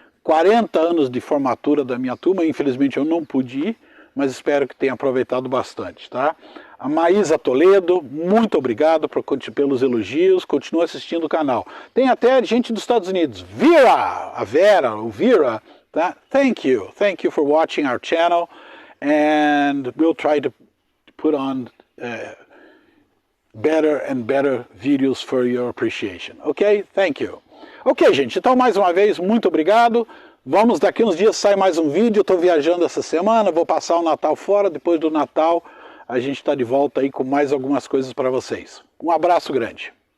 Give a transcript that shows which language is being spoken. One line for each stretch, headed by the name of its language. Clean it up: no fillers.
Portuguese: 40 anos de formatura da minha turma, infelizmente eu não pude ir, mas espero que tenha aproveitado bastante, tá? A Maísa Toledo, muito obrigado pelos elogios, continua assistindo o canal. Tem até gente dos Estados Unidos, a Vera, o Vira, tá?
English: Thank you for watching our channel, and we'll try to put on better and better videos for your appreciation, ok? Thank you.
Portuguese: Ok, gente, então mais uma vez, muito obrigado. Vamos, daqui uns dias sai mais um vídeo, estou viajando essa semana, vou passar o Natal fora, depois do Natal a gente está de volta aí com mais algumas coisas para vocês. Um abraço grande.